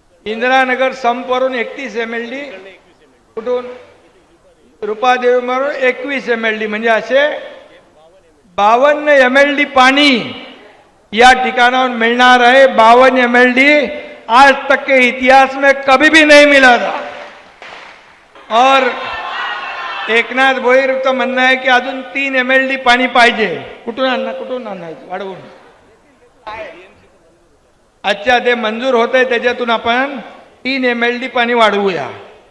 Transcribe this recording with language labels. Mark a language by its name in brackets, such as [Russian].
[Marathi] Indiranagar संपवरून 31 MLD, कुठून रूपादेवी मारून 21 MLD, म्हणजे असे 52 MLD पानी या ठिकाणावर [Hindi] मिलनार है। 52 MLD आज तक के इतिहास में कभी भी नहीं मिला था। [Marathi] और एकनाथ भोईरचं म्हणणं आहे की अजून 3 MLD पाणी पाहिजे। कुठून आणायचं वाढवून? अच्छा, ते मंजूर होतंय, त्याच्यातून आपण 3 MLD पाणी वाढवूया।